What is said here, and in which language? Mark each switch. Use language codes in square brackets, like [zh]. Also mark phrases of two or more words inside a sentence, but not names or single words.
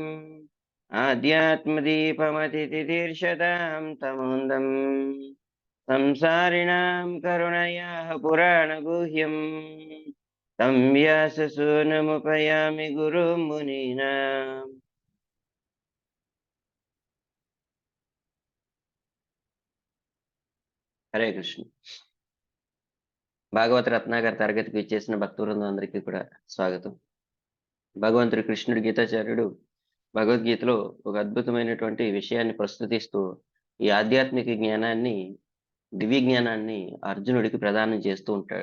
[sa] आध्यात्मदीपमतिथितीर्षतां तमोन्दम् संसारिणां करुणयाः पुराणगुह्यम् तं व्याससूनुमुपयामि गुरुं मुनीनाम्। హరే కృష్ణ. [te] భాగవత రత్నాకర్ తరగతికి ఇచ్చేసిన భక్తులందరికీ అందరికీ కూడా స్వాగతం. భగవంతుడు కృష్ణుడు గీతాచార్యుడు భగవద్గీతలో ఒక అద్భుతమైనటువంటి విషయాన్ని ప్రస్తుతిస్తూ ఈ ఆధ్యాత్మిక జ్ఞానాన్ని, దివ్య జ్ఞానాన్ని అర్జునుడికి ప్రదానం చేస్తూ ఉంటాడు.